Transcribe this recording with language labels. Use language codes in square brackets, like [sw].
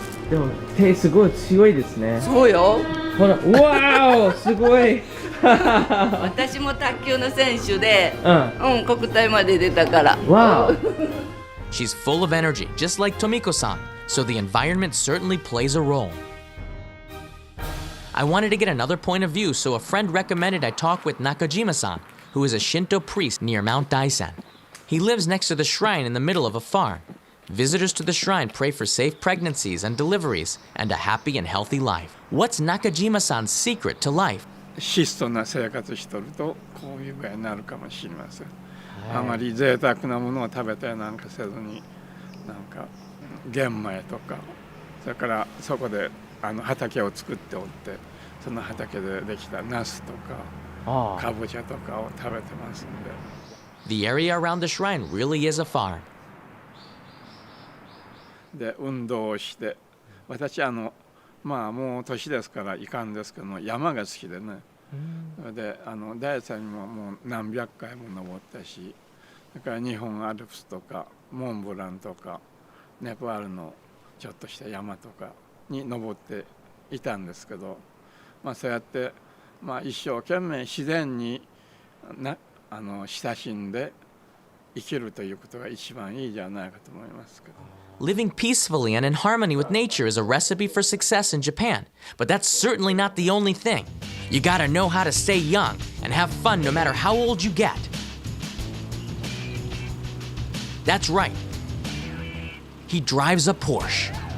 [ja] But すごい強いですね。そうよ。ほら、うわー、すごい。私も卓球の選手で、国体まで出たから。 [en] Wow. She's full of energy, just like Tomiko-san, so the environment certainly plays a role. I wanted to get another point of view, so a friend recommended I talk with Nakajima-san, who is a Shinto priest near Mount Daisen. He lives next to the shrine in the middle of a farm. Visitors to the shrine pray for safe pregnancies and deliveries and a happy and healthy life. What's Nakajima-san's secret to life? [ja] 質素な生活しとるとこういう具合になるかもしれません。あまり贅沢なものを食べたりなんかせずに、なんか玄米とか、それからそこで畑を作っておって、その畑でできたナスとかかぼちゃとかを食べてますんで。 [en] The area around the shrine really is a farm. [ja] で運動をして、私まあもう年ですからいかんですけども、山が好きでね。で大山にももう何百回も登ったし、それから日本アルプスとかモンブランとかネパールのちょっとした山とかに登っていたんですけど、まあそうやってまあ一生懸命自然に親しんで生きるということが一番いいじゃないかと思いますけど。 [en] Living peacefully and in harmony with nature is a recipe for success in Japan, but that's certainly not the only thing. You gotta know how to stay young and have fun no matter how old you get. That's right. He drives a Porsche.